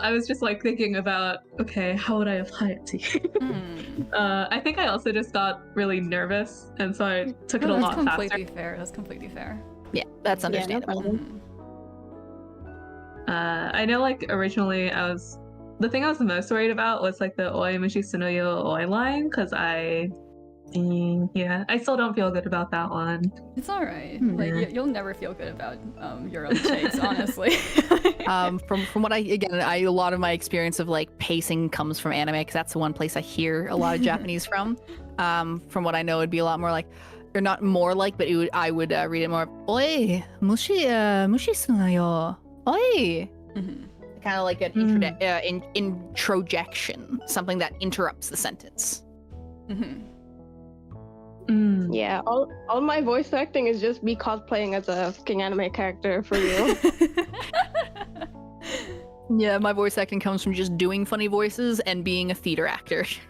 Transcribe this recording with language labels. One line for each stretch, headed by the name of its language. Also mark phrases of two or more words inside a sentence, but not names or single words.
English: I was just like thinking about, okay, how would I apply it to you? I think I also just got really nervous, and so I took it a lot That's completely faster. fair. That's completely fair. Yeah, that's Yeah, no understandable. problem. I know, like, originally the thing I was the most worried about was like the
Japanese: おい 無視すんなよ おい
English: line, because I still don't feel good about that one. It's alright. Like, you'll never feel good about your own takes, honestly. From what a lot of my experience of like pacing comes from anime, because that's the one place I hear a lot of Japanese from. From what I know, it'd be a lot more like, or not more like, but I would read it more.
Japanese: おい、無視すんなよ。おい.
English: Kind of like an introjection, something that interrupts the sentence. Yeah, all my voice acting is just me cosplaying as a fucking anime character for you. Yeah, my voice acting comes from just doing funny voices and being a theater actor.